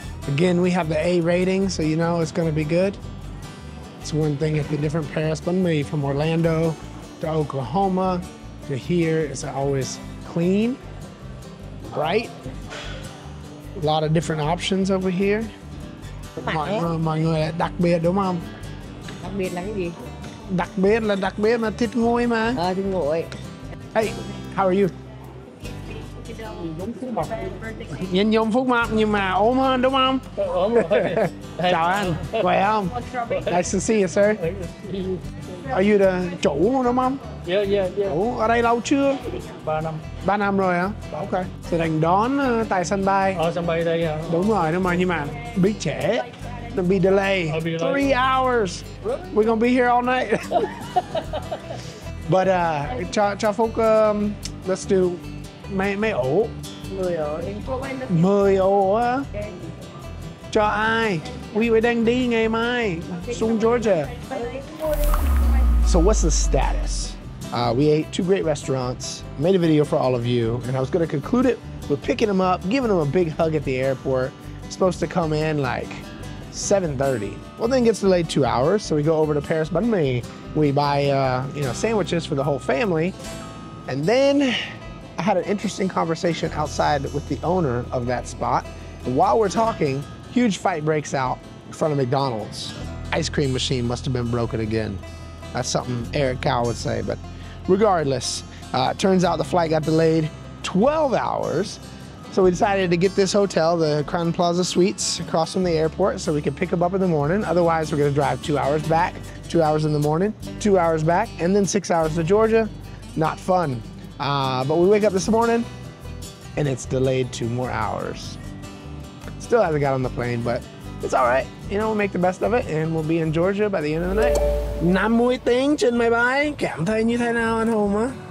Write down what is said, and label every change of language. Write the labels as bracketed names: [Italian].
[English] Again, we have the A rating, so you know it's gonna be good. It's one thing at the different Paris bánh mì from Orlando to Oklahoma to here, it's always clean, bright. A lot of different options over here. [Vietnamese] Mọi người là đặc biệt đúng không? Đặc biệt là cái gì? Đặc biệt là thịt nguội mà. Thịt nguội. [English] Hey, how are you? [Vietnamese] Nhìn giống Phúc Mập nhưng mà ốm hơn đúng không? Ốm rồi. Chào anh, khỏe không? [English] Nice to see you, sir. Are you the [Vietnamese] chủ đúng không? [English] Yeah. [Vietnamese] Ủa, ở đây lâu chưa? 3 năm. 3 năm rồi hả? Ok. Thì đành đón tại sân bay. Sân bay đây hả? Đúng rồi, nhưng mà bị trễ. [English] It'll be delayed. 3 hours. We're gonna be here all night. But cho Phúc let's do [Vietnamese] mấy ổ. 10 ổ đi. 10 ổ á. Cho ai? We đang đi ngày mai xuống Georgia. [English] So what's the status? We ate 2 great restaurants, made a video for all of you, and I was going to conclude it with picking them up, giving them a big hug at the airport. Supposed to come in like 7:30. Well, then it gets delayed 2 hours, so we go over to Paris Bánh Mì. We buy sandwiches for the whole family, and then I had an interesting conversation outside with the owner of that spot. And while we're talking, huge fight breaks out in front of McDonald's. Ice cream machine must have been broken again. That's something Eric Cow would say, but regardless, turns out the flight got delayed 12 hours. So we decided to get this hotel, the Crown Plaza Suites, across from the airport so we could pick them up in the morning. Otherwise, we're gonna drive 2 hours back, 2 hours in the morning, 2 hours back, and then 6 hours to Georgia. Not fun. But we wake up this morning and it's delayed 2 more hours. Still hasn't got on the plane, but it's all right. We'll make the best of it and we'll be in Georgia by the end of the night. [Vietnamese] 50 tiếng trên máy bay, cảm thấy như thế nào anh Hùng á?